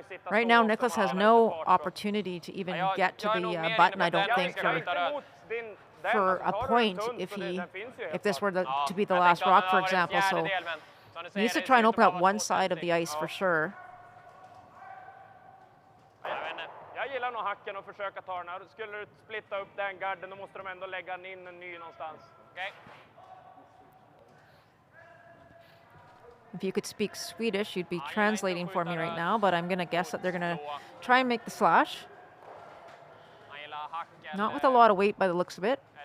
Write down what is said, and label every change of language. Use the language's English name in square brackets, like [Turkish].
[English] Right now, Nicholas has no opportunity to even get to the button, I don't think, for a point if this were to be the last rock, for example. So he needs to try and open up one side of the ice for sure. [Swedish] Jag gillar nog hacken och försöka ta den här. Skulle du splitta upp den garden, då måste de ändå lägga in en ny någonstans. [English] Okay. If you could speak Swedish, you'd be translating for me right now, but I'm going to guess that they're going to try and make the slash. Not with a lot of weight by the looks of it.